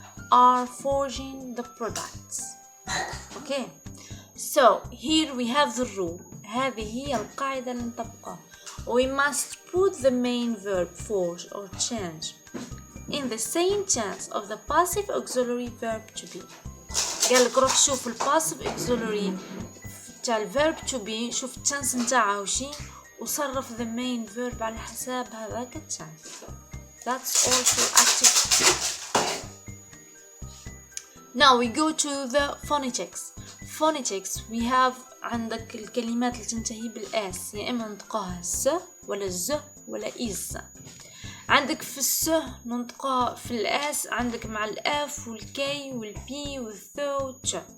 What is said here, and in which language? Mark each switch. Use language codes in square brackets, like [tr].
[en] are forging the products. Okay, so here we have the rule. [ar] هذه هي القاعدة اللي نطبقها. [en] We must put the main verb forge or change in the same tense of the passive auxiliary verb to be. [ar] قال لك روح شوف الباسيف auxiliary تاع الverb to be، شوف التنس نتاعها وشي، وصرف the main verb على حساب هذاك التنس. [en] That's all for active. Now we go to the phonetics. Phonetics we have [ar] عندك الكلمات اللي تنتهي بالاس، يا اما نطقها س ولا ز ولا إز. عندك في الس ننطقها في الاس، عندك مع الاف والكي والبي والث والتش.